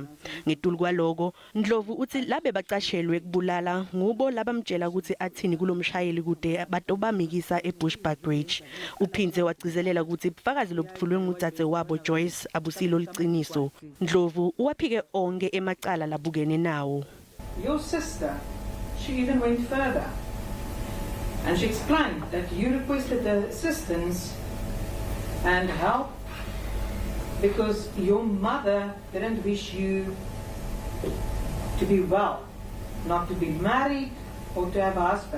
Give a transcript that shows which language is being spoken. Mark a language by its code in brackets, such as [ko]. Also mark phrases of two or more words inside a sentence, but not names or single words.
[ss] Ngetulu kwaloko Ndlovu uthi labe bacashelwe kubulala ngubo labamtshela ukuthi athini kulomshayeli kude batobamikisa eBushbuck Ridge. Uphindze wagcizelela ukuthi bufakazi lobutfulwe ngudzadze wabo Joyce abusilo liciniso. Ndlovu uwaphike onke emacala labukene nawo. [en] Your sister, she even went further. And she explained that you requested the assistance and help because your mother didn't wish you to be well, not to be married or to have a husband.